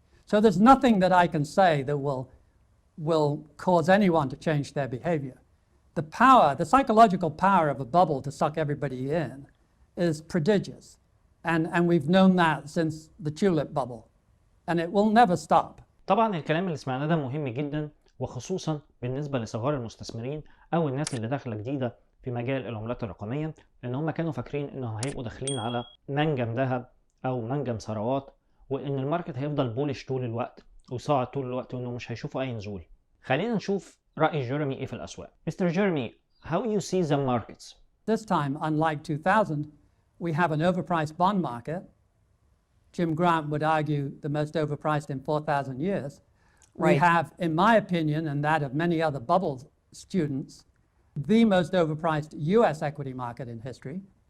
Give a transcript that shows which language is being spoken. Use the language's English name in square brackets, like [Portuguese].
[English] So there's nothing that I can say that will cause anyone to change their behavior. The power, the psychological power of a bubble to suck everybody in is prodigious. And we've known that since the tulip bubble. And it will never stop. [Arabic] طبعا الكلام اللي سمعناه ده مهم جدا، وخصوصا بالنسبة لصغار المستثمرين او الناس اللي داخلة جديدة في مجال العملات الرقمية، لان هم كانوا فاكرين انهم هيبقوا داخلين على منجم ذهب او منجم ثروات، وان الماركت هيفضل بولش طول الوقت ويصاعد طول الوقت وانه مش هيشوفوا اي نزول. خلينا نشوف رأي جيرمي ايه في الاسواق. [English] Mr. Jeremy, how you see the markets? This time, unlike 2000, we have an overpriced bond market. Jim Grant would argue the most overpriced in 4,000 years. Right. We have, in my opinion, and that of many other bubble students, the most overpriced US equity market in history.